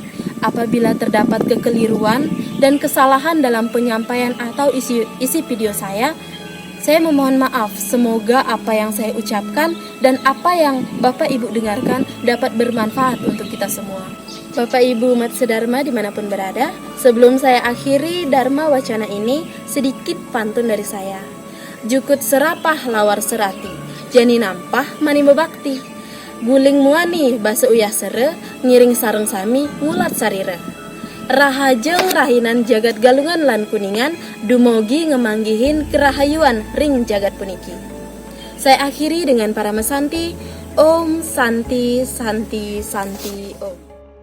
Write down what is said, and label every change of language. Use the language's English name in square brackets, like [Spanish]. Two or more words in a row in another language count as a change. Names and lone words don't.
[Indonesian] Apabila terdapat kekeliruan dan kesalahan dalam penyampaian atau isi video saya memohon maaf. Semoga apa yang saya ucapkan dan apa yang Bapak Ibu dengarkan dapat bermanfaat untuk kita semua. Bapak Ibu umat sedharma dimanapun berada, sebelum saya akhiri Dharma Wacana ini, sedikit pantun dari saya. [Balinese] Jukut serapah lawar serati, jani nampah mani bebakti. Guling muani basa uyah sere, ngiring sareng sami ngulat sarire. Rahajeng rahinan jagat galungan lan kuningan, dumogi ngemanggihin kerahayuan ring jagat puniki. [Indonesian] Saya akhiri dengan para mesanti, [Sanskrit] Om Santi Santi Santi Om.